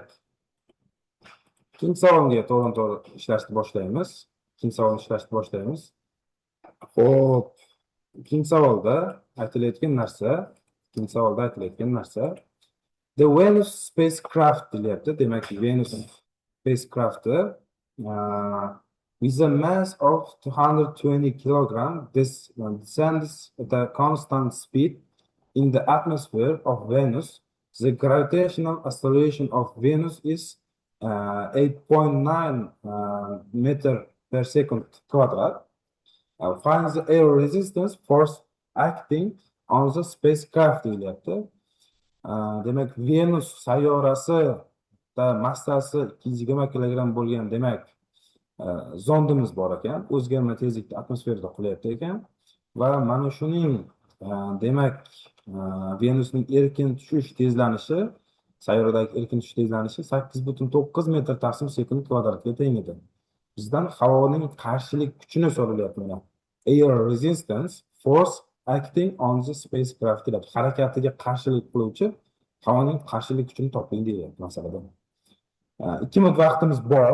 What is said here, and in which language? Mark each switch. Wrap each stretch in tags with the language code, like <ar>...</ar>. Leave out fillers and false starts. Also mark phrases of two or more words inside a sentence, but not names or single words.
<uz>Ikkinchi savolga to'g'ri ishlashni boshlaymiz. Xo'p, ikkinchi savolda aytilayotgan narsa</uz> <en>The Venus spacecraft</en> <uz>deyapti. Demak,</uz> <en>Venus spacecraft with a mass of 220 kilogram descends at a constant speed in the atmosphere of Venus. The gravitational acceleration of Venus is 8.9 meter per second quadrat. Find the air resistance force acting on the spacecraft deyapti.</en> <uz>Demak, Venus sayyorasida massasi 220 kilogramm bo'lgan demak zondimiz bor ekan, o'zgarma tezlikda atmosferada qulayapti ekan va mana shuning demak Venusning erkin tushish tezlanishi, sayyoradagi erkin tushish tezlanishi 8.9 metr taqsim sekund kvadratga teng edi. Bizdan havoning qarshilik kuchini so'ralyapti. Mana</uz> <en>air resistance force acting on the spacecraft</en> <uz>deb harakatiga qarshilik qiluvchi havoning qarshilik kuchini toping deyapti masalada. 2 minut vaqtimiz bor.</uz>